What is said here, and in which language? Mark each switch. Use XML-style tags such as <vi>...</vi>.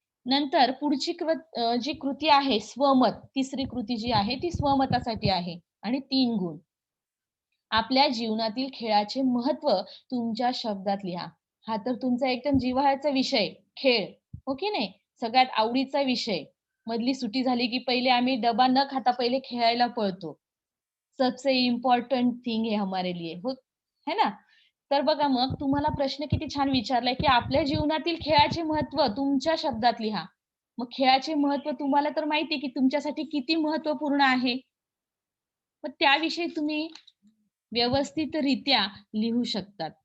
<mr>नंतर पुढची जी कृती आहे स्वमत, तिसरी कृती जी आहे ती स्वमतासाठी आहे आणि 3 गुण. आपल्या जीवनातील खेळाचे महत्त्व तुमच्या शब्दात लिहा. हा तर तुमचा एकदम जिव्हाळ्याचा विषय खेळ, हो की नाही? सगळ्यात आवडीचा विषय. मधली सुट्टी झाली की पहिले आम्ही डबा न खाता पहिले खेळायला पळतो.</mr> <hi>सबसे इम्पोर्टंट थिंग है हमारे लिए, हो, है ना?</hi> <mr>तर बघा मग तुम्हाला प्रश्न किती छान विचारलाय, की आपल्या जीवनातील खेळाचे महत्त्व तुमच्या शब्दात लिहा. मग खेळाचे महत्त्व तुम्हाला तर माहिती आहे, की तुमच्यासाठी किती महत्त्वपूर्ण आहे. मग त्याविषयी तुम्ही व्यवस्थितरित्या लिहू शकतात.</mr>